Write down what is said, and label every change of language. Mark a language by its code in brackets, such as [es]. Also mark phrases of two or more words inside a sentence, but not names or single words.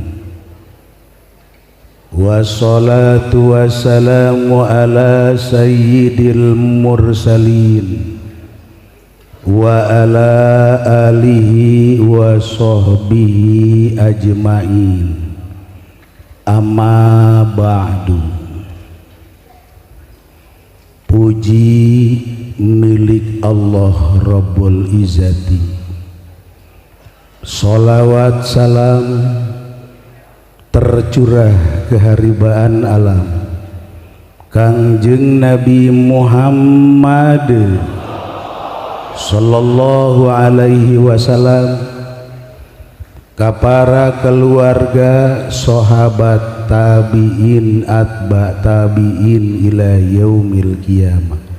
[ar] والصلاة والسلام على سيد المرسلين وعلى آله وصحبه أجمعين. أما بعد. [id] Puji milik Allah [ar] رب العزة, [id] sholawat salam tercurah keharibaan alam Kangjeng Nabi Muhammad [ar] صلى الله عليه وسلم, [id] ka para keluarga, sahabat, [ar] تابعين، أتباع التابعين إلى يوم القيامة.